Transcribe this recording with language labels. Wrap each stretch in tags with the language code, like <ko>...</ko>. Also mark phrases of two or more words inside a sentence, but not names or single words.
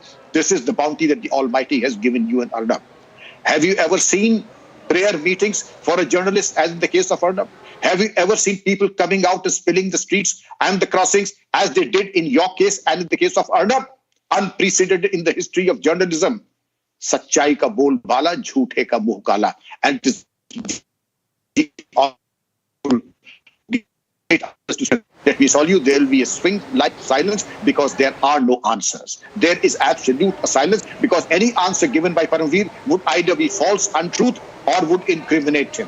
<en>This is the bounty that the Almighty has given you and Roundup. Have you ever seen prayer meetings for a journalist, as in the case of Roundup? Have you ever seen people coming out and spilling the streets and the crossings as they did in your case and in the case of Roundup? Unprecedented in the history of journalism.</en> <hi>सच्चाई का बोलबाला, झूठे का मुँह काला.</hi> <en>And it is let me tell you, there will be a swing like silence because there are no answers. There is absolute silence because any answer given by Parambir would either be false, untruth, or would incriminate him.</en>